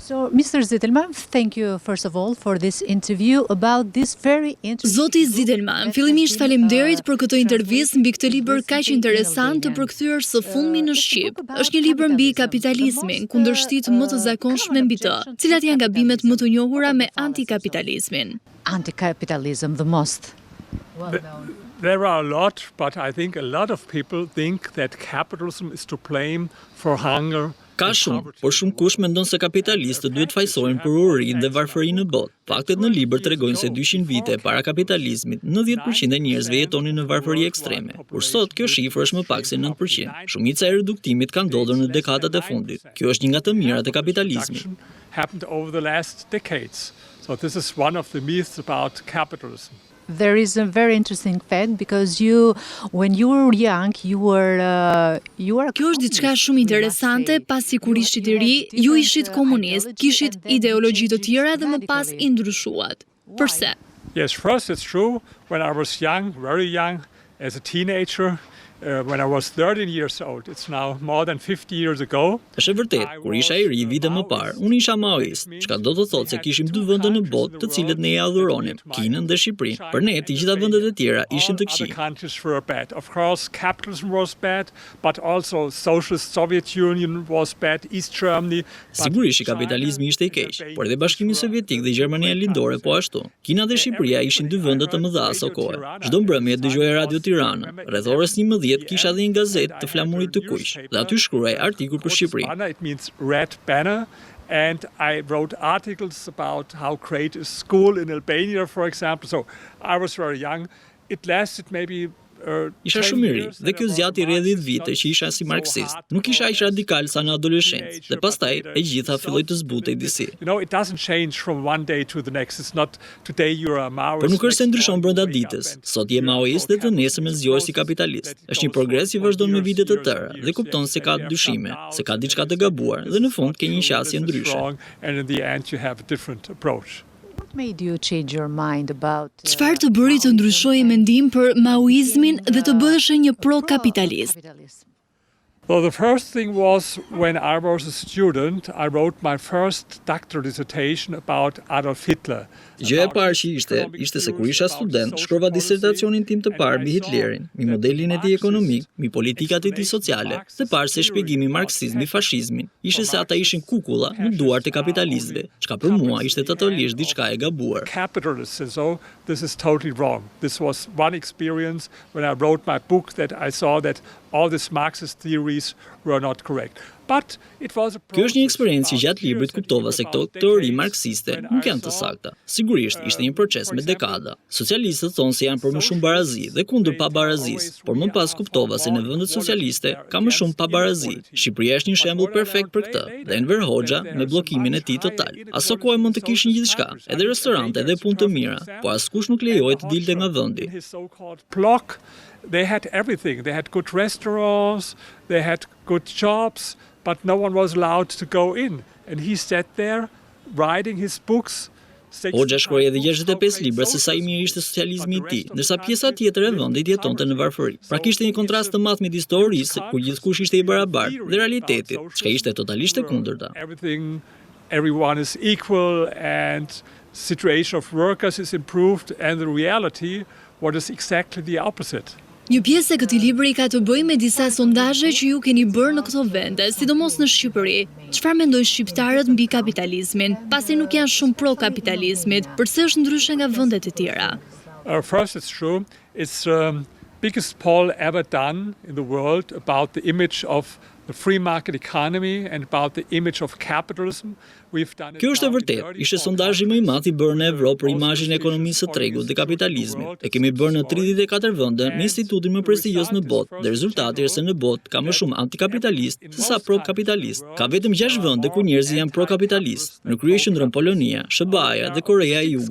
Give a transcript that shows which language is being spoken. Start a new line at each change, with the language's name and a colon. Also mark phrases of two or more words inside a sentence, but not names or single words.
English: So, Mr. Zitelmann, thank you first of all for this interview about this very interesting.
Albanian: Zoti Zitelmann, fillimisht faleminderit për këtë intervistë mbi këtë libër kaq interesant të përkthyer së fundmi në shqip. Është një libër mbi kapitalizmin, kundërshtit më të zakonshme mbi të. Cilat janë gabimet më të njohura me antikapitalizmin?
English: Anti-capitalism, the most well-known. There are a lot, but I think a lot of people think that capitalism is to blame for hunger.
Albanian: Ka shumë, por shumë kush mendon se kapitalistët duhet fajsojnë për urinë dhe varfërinë në botë. Faktet në libër tregojnë se 200 vite para kapitalizmit, 90% e njerëzve jetonin në varfëri ekstreme, por sot kjo shifër është më pak se 9%. Shumica e reduktimit ka ndodhur në dekadat e fundit. Kjo është një nga të mirat e kapitalizmit.
English: Happened over the last decades. So this is one of the myths about capitalism. There is a very interesting fact because when you were young, you were.
Albanian: Kjo është diçka shumë interesante, pasi kur ishit I ri, ju ishit komunist, kishit ideologji të tjera dhe më pas I ndryshuat. Përse?
English: Yes, first it's true. When I was young, very young, as a teenager, when I was 13 years old, it's now more than 50 years ago.
Albanian: Është e vërtet, kur isha I ri vite më parë, unë isha maoist, çka do të thotë se kishim dy vende në botë të cilët ne I adhuronim, Kinën dhe Shqipërinë. Për ne, të gjitha vendet e tjera ishin të këqij.
English: Countries were bad. Of course, capitalism was bad, but also socialist Soviet Union was bad, East Germany.
Albanian: Sigurisht kapitalizmi ishte I keq, por edhe Bashkimi Sovjetik dhe Gjermania Lindore po ashtu. Kina dhe Shqipëria ishin dy vende të mëdha aso kohe. Çdo mbrëmje dëgjoja Radio Tirana. Rreth orës 11 kisha dhe një gazetë të flamurit të kuq, dhe aty shkruaj artikull për Shqipërinë.
English: It means red banner. And I wrote articles about how great is school in Albania, for example. So I was very young. It lasted maybe
Albanian: Isha shumë I ri, dhe kjo zgjati rreth 10 vite që isha si marksist. Nuk isha aq radikal sa në adoleshencë, dhe pastaj e gjitha filloi të zbutej disi.
English: You know, it doesn't change from one day to the next. It's not today you're a Maoist.
Albanian: Por nuk është se ndryshon brenda ditës. Sot je maoist dhe të nesërmen zgjohesh si kapitalist. Është një progres që vazhdon me vite të tëra dhe kupton se ka dyshime, se ka diçka të gabuar dhe në fund ke një qasje ndryshe.
English: And in the end you have a different approach. Made you change your mind about
Albanian: Çfarë të bëri të ndryshoje mendim për maoizmin dhe të bëheshe një pro-kapitalist?
English: Well, the first thing was when I was a student, I wrote my first doctoral dissertation about Adolf Hitler.
Albanian: Gjëja e parë që ishte se kur isha student, shkrova disertacionin tim të parë mbi Hitlerin, mbi modelin e tij ekonomik, mbi politikat e tij sociale, dhe parë se shpjegimi marksist mbi fashizmin ishte se ata ishin kukulla në duart e kapitalistëve, çka për mua ishte totalisht diçka e gabuar.
English: Capitalists, so this is totally wrong. This was one experience when I wrote my book that I saw that all these Marxist theories were not correct. But it was a
Albanian: Kjo është një eksperiencë që gjatë librit kuptova se këto teori marksiste nuk janë të sakta. Sigurisht ishte një proces me dekada. Socialistët thonë se janë për më shumë barazi dhe kundër pabarazisë, por më pas kuptova se në vendet socialiste ka më shumë pabarazi. Shqipëria është një shembull perfekt për këtë. Dhe Enver Hoxha me bllokimin e tij total. Aso kohë mund të kishin gjithçka, edhe restorante, edhe punë të mira, por askush nuk lejohej të dilte nga vendi.
English: They had everything. They had good restaurants, they had good jobs, but no one was allowed to go in. And he sat there writing his books.
Albanian: Hoxha shkroi edhe 65 libra se sa I mirë ishte socializmi I tij, ndërsa pjesa tjetër e vendit jetonte në varfëri. Pra kishte një kontrast të madh midis teorisë, ku gjithkush ishte I barabartë, dhe realitetit, çka ishte totalisht e kundërta.
English: Everyone is equal and situation of workers is improved and the reality what is exactly the opposite.
Albanian: Një pjesë e këtij libri ka të bëjë me disa sondazhe që ju keni bërë në këto vende, sidomos në Shqipëri. Çfarë mendojnë shqiptarët mbi kapitalizmin, pasi nuk janë shumë pro kapitalizmit, përse është ndryshe nga vendet e tjera?
English: First, it's true. It's biggest poll ever done in the world about the image of the free market economy and about the image of capitalism.
Albanian: Kjo është e vërtetë. Ishte sondazhi më I madh I bërë në Evropë për imazhin e ekonomisë së tregut dhe kapitalizmit. E kemi bërë në 34 vende me institutin më prestigjioz në botë, dhe rezultati është se në botë ka më shumë antikapitalist se sa pro-kapitalist. Ka vetëm 6 vende ku njerëzit janë pro-kapitalist. Në krye qëndron Polonia, SBA-ja dhe Korea e Jugut.